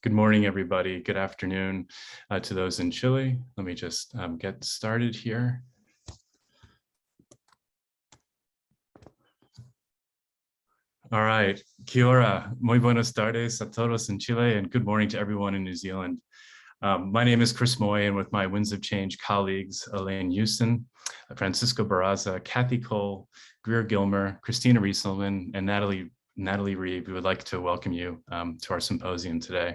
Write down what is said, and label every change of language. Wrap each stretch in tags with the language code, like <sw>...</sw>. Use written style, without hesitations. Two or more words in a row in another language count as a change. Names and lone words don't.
<en>Good morning, everybody. Good afternoon to those in Chile. Let me just get started here. All right.</en> <mi>Kia ora.</mi> <es>Muy buenas tardes a todos en Chile,</es> <en>and good morning to everyone in New Zealand. My name is Chris Moy, and with my Winds of Change colleagues, Elaine Houston, Francisco Barraza, Kathy Cole, Greer Gilmer, Christina Rieselman, and Natalie Reeve, we would like to welcome you to our symposium today.</en>